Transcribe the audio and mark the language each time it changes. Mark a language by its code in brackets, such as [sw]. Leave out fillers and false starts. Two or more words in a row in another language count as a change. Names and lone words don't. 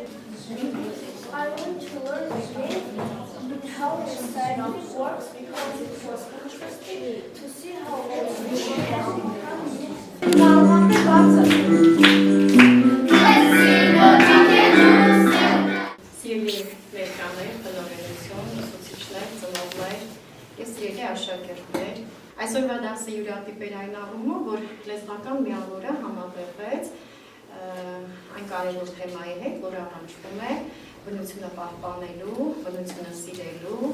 [en] I want to learn again how society works because it was interesting to see how old people can become. Now, on the button. Let's see what we can do. [hy] Սիրելի ներկաներ, բնորոշություն, ուսուցիչներ, ծնողներ եւ սիրելի աշակերտներ, այսօրվա դասը յուրատիպ էր այն առումով, որ լեզվական միավորը համատեղեց այն կարևոր թեմայի հետ, որը առնչվում է բնությունը պահպանելու, բնությունը սիրելու։